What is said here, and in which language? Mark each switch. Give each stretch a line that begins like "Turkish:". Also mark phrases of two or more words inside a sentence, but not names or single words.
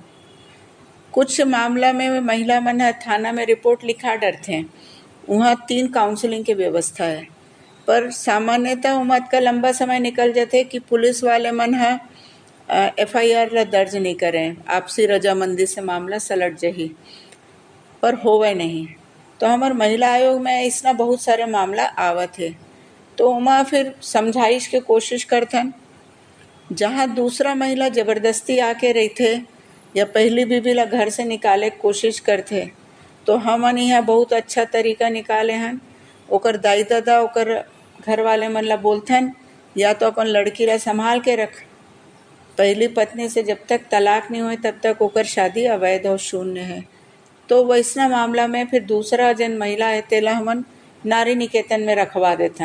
Chhattisgarhi: कुछ मामला में महिला मन है थाना में रिपोर्ट लिखा डरते हैं, वहाँ 3 काउंसलिंग की व्यवस्था है, पर सामान्यतः उमत का लंबा समय निकल जाते कि पुलिस वाले मन है FIR दर्ज नहीं करें, आपसी रजामंदी से मामला सलट जही, पर होवे नहीं। तो हमारे महिला आयोग में इसना बहुत सारे मामला आवत है, तो उमा फिर समझाइश के कोशिश करथन। जहाँ दूसरा महिला ज़बरदस्ती आके रही थे या पहली बीबी ला घर से निकाले कोशिश करते, तो हमन यहाँ बहुत अच्छा तरीका निकाले हैं। ओकर दाई दादा ओकर घर वाले मन ला बोलथन या तो अपन लड़की ला संभाल के रख, पहली पत्नी से जब तक तलाक नहीं हुए तब तक ओकर शादी अवैध और शून्य है। तो वैसना मामला में फिर दूसरा जन महिला है तेला हमन नारी निकेतन में रखवा देथन।